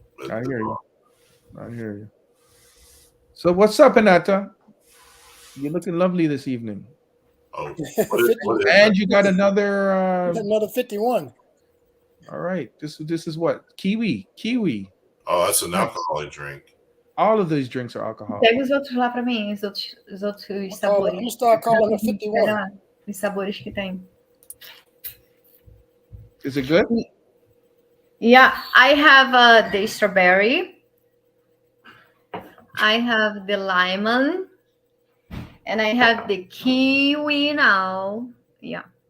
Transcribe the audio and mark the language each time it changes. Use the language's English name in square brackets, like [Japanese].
[English] I hear you. I hear you. So what's up, Anata? You're looking lovely this evening. Oh, and you got another another 51. All right. This is what? Kiwi. Oh, that's an alcoholic drink. All of these drinks are alcoholic. [Portuguese] Pega os outros lá pra mim, os outros sabores. [English] Let me start calling her 51. [Portuguese] Os sabores que tem. [English] Is it good? Yeah, I have the strawberry. I have the lemon. And I have the kiwi now. Yeah.